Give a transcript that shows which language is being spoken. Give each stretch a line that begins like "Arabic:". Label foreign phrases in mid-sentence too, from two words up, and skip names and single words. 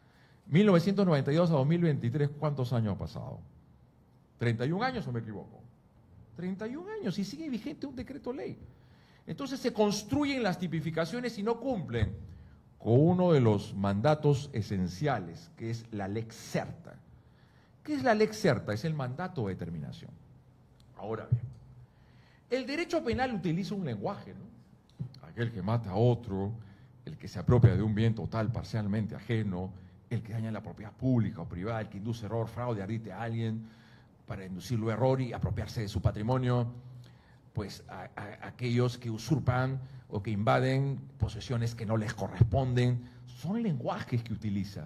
Spanish: 1992 a 2023, ¿cuántos años ha pasado? ¿31 años o me equivoco? 31 años y sigue vigente un decreto ley. Entonces se construyen las tipificaciones y no cumplen con uno de los mandatos esenciales, que es la
Latin: lex certa.
Spanish: ¿Qué es la
Latin: lex certa?
Spanish: Es el mandato de determinación. Ahora bien, el derecho penal utiliza un lenguaje, ¿no? Aquel que mata a otro, el que se apropia de un bien total, parcialmente ajeno, el que daña la propiedad pública o privada, el que induce error, fraude, arbitre a alguien para inducirlo a error y apropiarse de su patrimonio, pues a aquellos que usurpan o que invaden posesiones que no les corresponden, son lenguajes que utiliza.